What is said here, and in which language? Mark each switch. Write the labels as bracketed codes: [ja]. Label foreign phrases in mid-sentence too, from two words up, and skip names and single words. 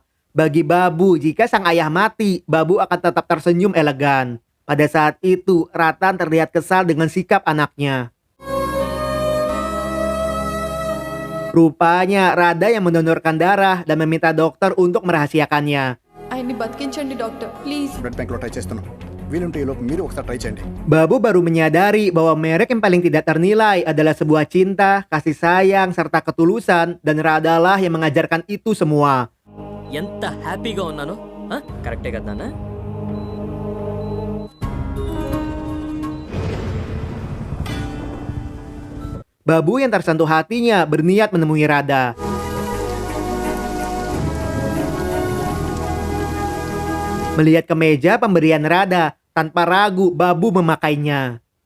[id] Bagi Babu, jika sang ayah mati, Babu akan tetap tersenyum elegan. Pada saat itu, Ratan terlihat kesal dengan sikap anaknya. Rupanya, Rada yang mendonorkan darah dan meminta dokter untuk merahasiakannya. [te] ఆయన్ని బతికించండి [en] doctor please. blood bank [te] లో ట్రై చేస్తున్నాం. వీలుంటే ఈ లోపు మీరు ఒకసారి ట్రై చేయండి. [id] Babu baru menyadari bahwa merek yang paling tidak ternilai adalah sebuah cinta, kasih sayang, serta ketulusan, dan Radalah yang mengajarkan itu semua. [te] ఎంత హ్యాపీగా ఉన్నాను. కరెక్టే కదా నాన్న? [id] Babu yang tersentuh hatinya berniat menemui Rada. Melihat kemeja pemberian Rada, tanpa ragu Babu memakainya.